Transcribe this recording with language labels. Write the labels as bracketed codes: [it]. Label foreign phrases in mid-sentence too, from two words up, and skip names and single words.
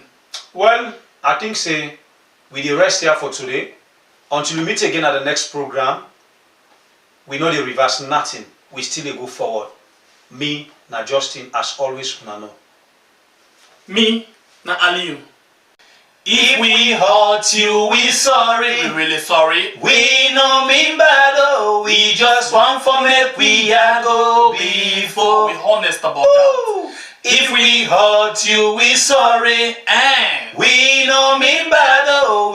[pcm] Well, I think say we dey rest here for today. Until we meet again at the next program, we know they reverse nothing. We still go forward. Me, na Justin, as always, una know. Me, na Aliyu. If we hurt you, we sorry. We really sorry. We no mean bad, oh. We just want for make we a go before. We honest about that. If we hurt you, we sorry. And We no mean bad, oh.